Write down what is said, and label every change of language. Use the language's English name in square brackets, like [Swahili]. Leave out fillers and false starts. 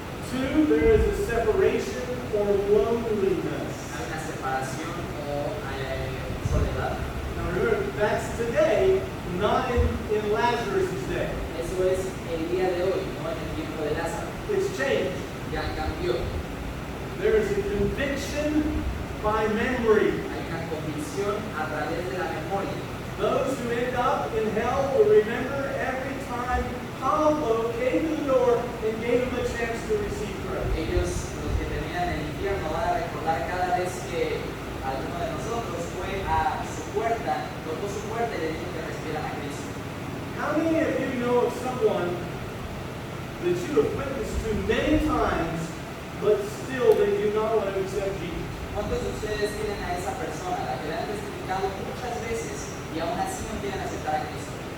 [English] 2, there is a separation or loneliness. [Spanish] Hay una separación o soledad. [English] Now remember, that's today, not in Lazarus' day. [Spanish] Eso es el día de hoy, no en el tiempo de Lázaro. [English] It's changed. [Spanish] Ya cambió. [English] There is a conviction by memory. [Spanish] Hay una convicción a través de la memoria. [English] Those who end up in hell will remember every time Pablo came to the door and gave him a chance to receive Christ. [Spanish] Ellos, los que terminan en el infierno, van a recordar cada vez que alguno de nosotros fue a su puerta, tocó su puerta y le dijo que recibieran a Cristo. [English] How many of you know of someone that you have witnessed to many times, but still they do not want to accept Jesus? [Spanish] ¿Cuántos de ustedes tienen a esa persona, a la que le han testificado muchas veces y aún así no quieren aceptar a Cristo?